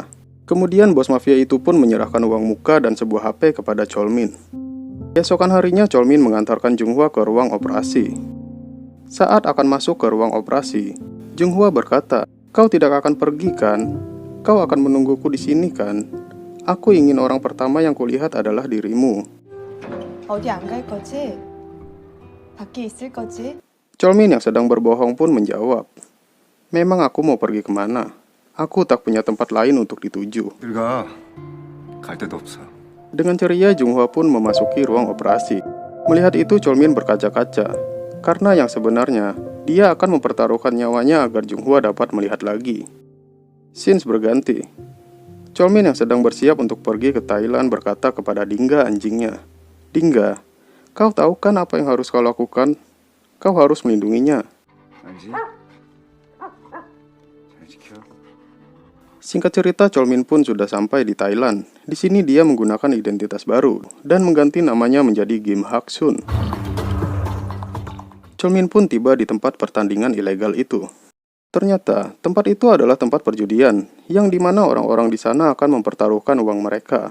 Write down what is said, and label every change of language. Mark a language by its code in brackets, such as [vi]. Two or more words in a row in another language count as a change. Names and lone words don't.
[id] Kemudian bos mafia itu pun menyerahkan uang muka dan sebuah HP kepada Cholmin. Keesokan harinya Cholmin mengantarkan Junghwa ke ruang operasi. Saat akan masuk ke ruang operasi, Junghwa berkata, "Kau tidak akan pergi kan? Kau akan menungguku di sini kan? Aku ingin orang pertama yang kulihat adalah dirimu." [ko] 어디 안 갈 거지? 밖에 있을 거지? [id] Cholmin yang sedang berbohong pun menjawab, "Memang aku mau pergi kemana? Aku tak punya tempat lain untuk dituju." [ko] 갈 데도 없어. [id] Dengan ceria Junghwa pun memasuki ruang operasi. Melihat itu Cholmin berkaca-kaca, karena yang sebenarnya dia akan mempertaruhkan nyawanya agar Junghwa dapat melihat lagi. Scenes berganti. Cholmin yang sedang bersiap untuk pergi ke Thailand berkata kepada Dingga anjingnya, "Dingga, kau tahu kan apa yang harus kau lakukan? Kau harus melindunginya." [ko] 알지? 잘 지켜. [id] Singkat cerita, Cholmin pun sudah sampai di Thailand. Di sini dia menggunakan identitas baru dan mengganti namanya menjadi Kim Hak-sun. Cholmin pun tiba di tempat pertandingan ilegal itu. Ternyata, tempat itu adalah tempat perjudian, yang dimana orang-orang di sana akan mempertaruhkan uang mereka.